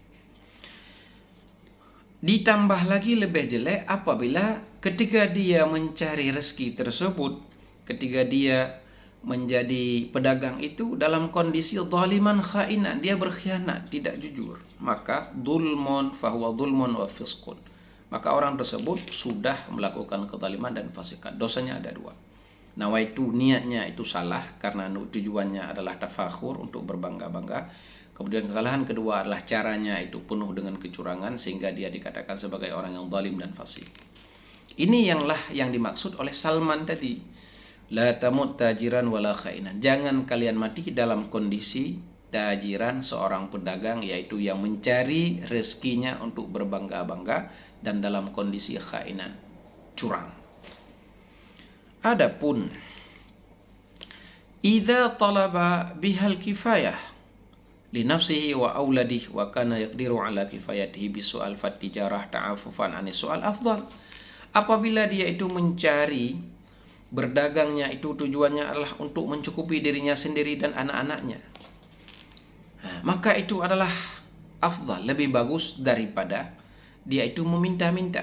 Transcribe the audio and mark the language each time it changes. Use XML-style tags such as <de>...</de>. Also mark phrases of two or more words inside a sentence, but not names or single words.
<id>Ditambah lagi lebih jelek apabila ketika dia mencari rezeki tersebut, ketika dia menjadi pedagang itu dalam kondisi</id> <ar>ظالما خائنا,</ar> <id>dia berkhianat, tidak jujur, maka</id> <ar>ظلم فهو ظلم وفسق.</ar> <id>Maka orang tersebut sudah melakukan kezaliman dan fasikan. Dosanya ada dua. Nawaitu, niatnya itu salah karena tujuannya adalah tafakhur, untuk berbangga-bangga. Kemudian kesalahan kedua adalah caranya itu penuh dengan kecurangan sehingga dia dikatakan sebagai orang yang zalim dan fasik. Ini yang dimaksud oleh Salman tadi.</id> <ar>لا تمت تاجرا ولا خائنا.</ar> <id>Jangan kalian mati dalam kondisi tajiran, seorang pedagang, yaitu yang mencari rezekinya untuk berbangga-bangga, dan dalam kondisi khainan, curang.</id> <ar>Adapun إذا طلب بها الكفاية لنفسه وأولاده وكان يقدر على كفايته بالسؤال فالتجارة تعففا عن السؤال أفضل.</ar> <id>Apabila dia itu mencari berdagangnya itu tujuannya adalah untuk mencukupi dirinya sendiri dan anak-anaknya, maka itu adalah afdal, lebih bagus daripada dia itu meminta-minta.</id>